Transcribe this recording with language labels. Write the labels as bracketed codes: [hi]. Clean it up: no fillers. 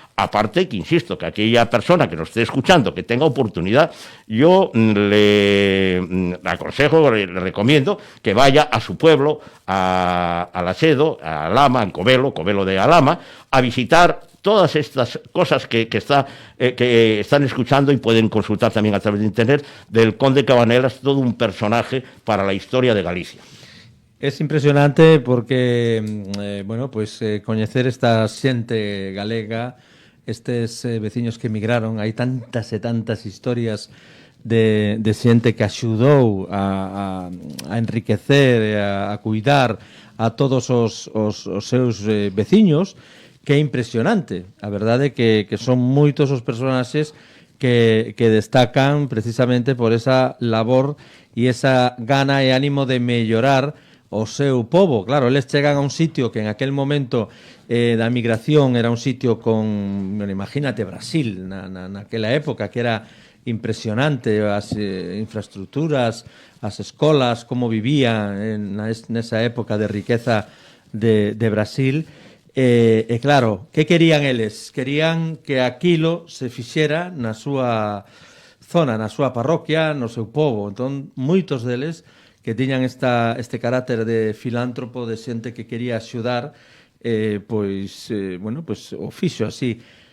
[es] Aparte que, insisto, que aquella persona que nos esté escuchando, que tenga oportunidad, yo le aconsejo, le recomiendo que vaya a su pueblo, a Lasedo, a Alhama, en Covelo de Alhama, a visitar todas estas cosas que están escuchando y pueden consultar también a través de internet, del conde Cabanellas, todo un personaje para la historia de Galicia. [gl] Es impresionante porque, coñecer esta xente galega, estes veciños que emigraron, hai tantas e tantas historias de xente que axudou a enriquecer e a cuidar a todos os seus veciños, que é impresionante. A verdade é que son moitos os personaxes que destacan precisamente por esa labor e esa gana e ánimo de mellorar o seu pobo. Claro, eles chegan a un sitio que en aquel momento da migración era un sitio con, imagínate, Brasil, naquela época, que era impresionante, as infraestructuras, as escolas, como vivían nesa época de riqueza de Brasil. E claro, que querían eles? Querían que aquilo se fixera na súa zona, na súa parroquia, no seu pobo. Entón, moitos deles que tiñan este carácter de filántropo, de xente que quería axudar, o fixo así.